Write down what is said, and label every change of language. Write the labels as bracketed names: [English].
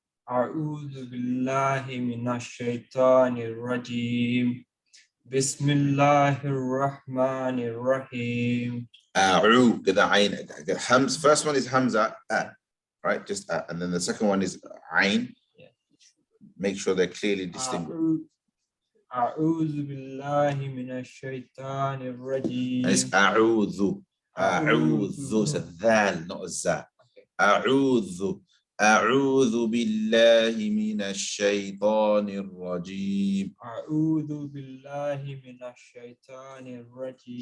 [Arabic] أعوذ بالله من الشيطان الرجيم بسم الله الرحمن الرحيم. [English] A'u, get the ayn. First one is hamza, right? Just and then the second one is ayn. Yeah. Make sure they're clearly distinguished. [Arabic] أعوذ بالله من الشيطان الرجيم. [English] And it's a'udhu. A'udhu. It's a dhal, not a za. [Arabic] A'udhu. أعوذ بالله من الشيطان الرجيم. أعوذ بالله من الشيطان الرجيم.